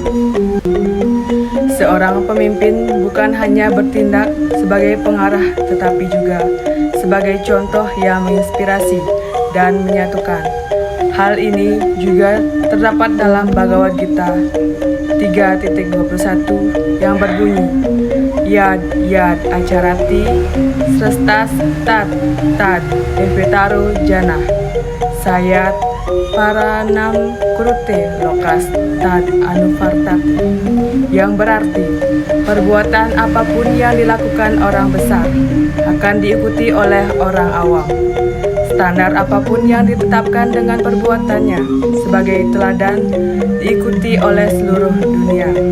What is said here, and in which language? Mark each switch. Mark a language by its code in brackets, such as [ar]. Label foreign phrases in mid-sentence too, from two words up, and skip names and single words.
[id] Seorang pemimpin bukan hanya bertindak sebagai pengarah, tetapi juga sebagai contoh yang menginspirasi dan menyatukan. Hal ini juga terdapat dalam Bhagavad Gita 3.21 yang berbunyi, [sa] यद् यद् आचरति श्रेष्ठस् तत् तद् एवेतरो जन सयत् परनम् कुरुते लोकस् तद् अनुवर्तति, [id] yang berarti perbuatan apapun yang dilakukan orang besar akan diikuti oleh orang awam. Standar apapun yang ditetapkan dengan perbuatannya sebagai teladan diikuti oleh seluruh dunia.